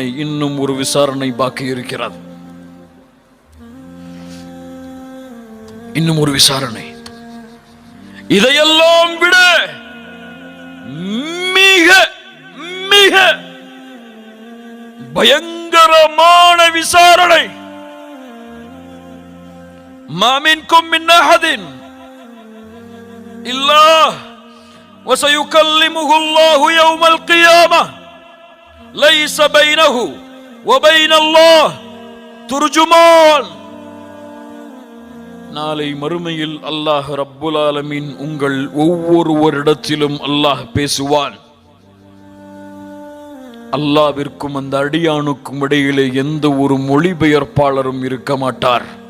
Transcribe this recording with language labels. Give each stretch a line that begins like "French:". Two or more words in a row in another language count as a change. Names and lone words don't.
Tamil: இன்னும் ஒரு விசாரணை பாக்கி இருக்கிறது. இன்னும் ஒரு விசாரணை. இதையெல்லாம் விட மிக மிக பயங்கரமான விசாரணை.
Arabic: ما منكم من أحد إلا وسيكلمه الله يوم القيامة ليس بينه وبين الله ترجمان.
Tamil: நாளை மறுமையில் அல்லாஹ்
Arabic: رب العالمين
Tamil: உங்கள் ஒவ்வொருவரிடத்திலும் அல்லாஹ் பேசுவான். அல்லாஹ்விற்கும் அந்த அடியானுக்கும் இடையிலே எந்த ஒரு மொழிபெயர்ப்பாளரும் இருக்க மாட்டார்.